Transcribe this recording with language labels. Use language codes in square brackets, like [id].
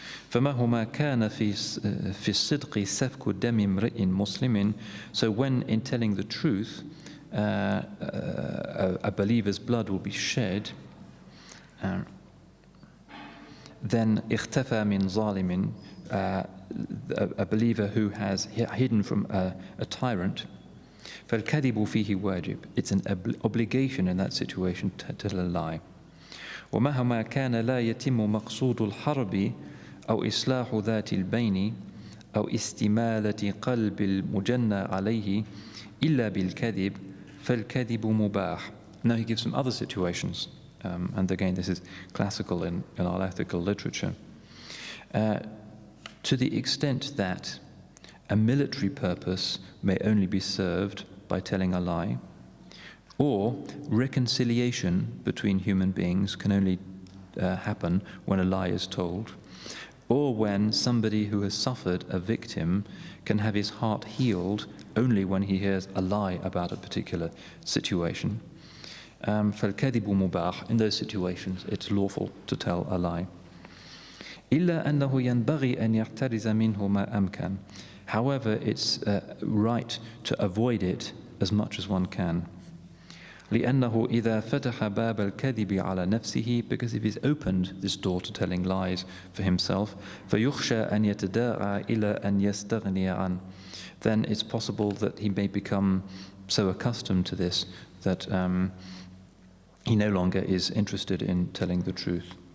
[ar] فمهما كان في الصدق سفك دم امرئ مسلم, [en] so when in telling the truth a believer's blood will be shed, then [ar] اختفى من ظالم, [en] a believer who has hidden from a tyrant, [ar] فالكذب فيه واجب, [en] it's an obligation in that situation to tell a lie. [ar] ومهما كان لا يتم مقصود الحرب أو إصلاح ذات البين أو استمالة قلب المجنى عليه إلا بالكذب فالكذب مباح. [en] Now he gives some other situations, and again this is classical in our ethical literature. To the extent that a military purpose may only be served by telling a lie, or reconciliation between human beings can only happen when a lie is told, or when somebody who has suffered, a victim, can have his heart healed only when he hears a lie about a particular situation. [ar] فالكذب مباح, [en] in those situations it's lawful to tell a lie. [ar] إلا أنه ينبغي أن يحترز منه ما أمكن. [en] However, it's right to avoid it as much as one can. [ar] لأنه إذا فتح باب الكذب على نفسه, [en] because if he's opened this door to telling lies for himself, [ar] فيخشى أن يتداعى إلى أن يستغني عنه, [en] then it's possible that he may become so accustomed to this that he no longer is interested in telling the truth.